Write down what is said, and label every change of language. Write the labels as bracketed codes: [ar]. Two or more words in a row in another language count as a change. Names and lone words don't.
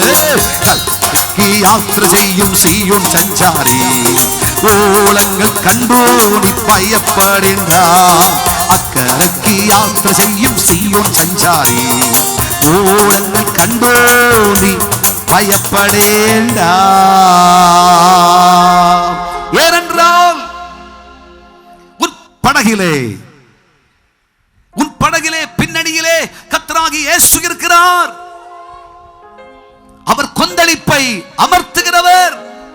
[ml] യാത്ര ചെയ്യും സിയോൻ സഞ്ചാരി, ഓളങ്ങൾ കണ്ടു നീ ഭയപ്പെടേണ്ട. അക്കരയ്ക്ക് യാത്ര ചെയ്യും സിയോൻ സഞ്ചാരി, ഓളങ്ങൾ കണ്ടു നീ ഭയപ്പെടേണ്ട. [ta] ஏனென்றால் உன் படகிலே பின்னணியிலே கர்த்தராகிய இயேசு இருக்கிறார். அவர் கொந்தளிப்பை அமர்த்துகிறவர்.